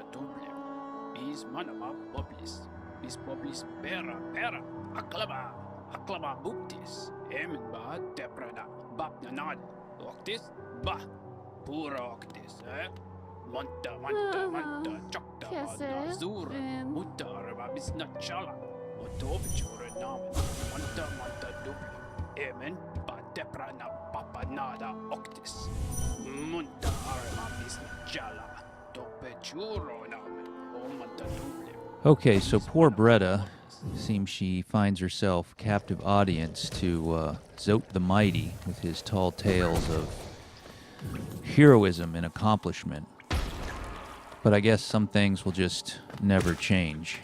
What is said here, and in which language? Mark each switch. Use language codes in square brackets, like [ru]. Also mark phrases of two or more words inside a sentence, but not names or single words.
[en] dublim, bis manama boblis pera aklaba buktis, emin ba deprada, bab nanad, octis, ba, pura octis, manta, chokta ba nazura, mutta arba bis nachala, o topechuro namen, manta dublim, emin ba deprana papanada octis. Munta armabis jala. Dope churonam. Omanta duble. Okay, so poor Bretta seems she finds herself captive audience to Zote the Mighty with his tall tales of heroism and accomplishment. But I guess some things will just never change.